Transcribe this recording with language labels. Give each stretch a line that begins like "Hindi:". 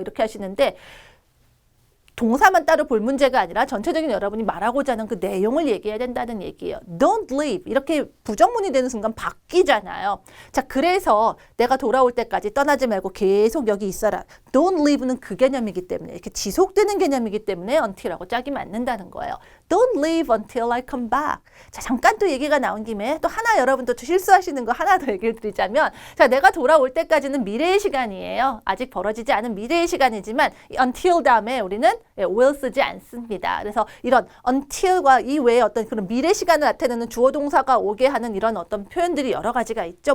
Korean: 이렇게 하시는데 동사만 따로 볼 문제가 아니라 전체적인 여러분이 말하고자 하는 그 내용을 얘기해야 된다는 얘기예요.
English: Don't leave.
Korean: 이렇게 부정문이 되는 순간 바뀌잖아요. 자, 그래서 내가 돌아올 때까지 떠나지 말고 계속 여기 있어라.
English: Don't leave
Korean: 는 그 개념이기 때문에 이렇게 지속되는 개념이기 때문에 until하고 짝이 맞는다는 거예요.
English: Don't leave until I come back.
Korean: 자, 잠깐 또 얘기가 나온 김에 또 하나 여러분도 실수하시는 거 하나 더 얘기를 드리자면 자, 내가 돌아올 때까지는 미래의 시간이에요. 아직 벌어지지 않은 미래의 시간이지만 until 다음에 우리는 will 쓰지 않습니다. 그래서 이런 until과 이외에 어떤 그런 미래 시간을 나타내는 주어 동사가 오게 하는 이런 어떤 표현들이 여러 가지가 있죠.